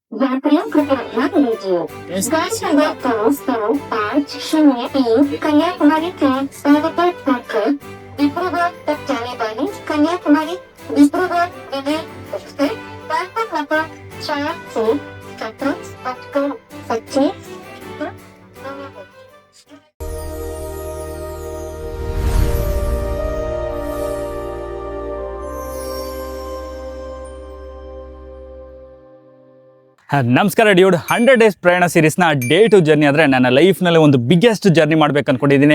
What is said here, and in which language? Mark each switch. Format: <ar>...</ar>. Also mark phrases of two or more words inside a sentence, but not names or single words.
<hi>वार्तालाप कृपया ध्यान दीजिए। गाड़ी नंबर 2-5-0-1 कन्याकुमारी के स्थानक होकर डिब्रूगढ़ तक जाने वाली कन्याकुमारी डिब्रूगढ़ विनय एक्सप्रेस प्लेटफॉर्म नंबर 4 से 17:25</hi> <kn>ನಮಸ್ಕಾರ ಡ್ಯೂಡ್ 100 ಡೇಸ್ ಪ್ರಯಾಣ ಸೀರೀಸ್ನ</kn> <en>day two journey</en> <kn>ಅಂದರೆ ನನ್ನ ಲೈಫ್ನಲ್ಲಿ ಒಂದು</kn> <en>biggest journey</en> <kn>ಮಾಡ್ಬೇಕು ಅಂದ್ಕೊಂಡಿದ್ದೀನಿ.</kn>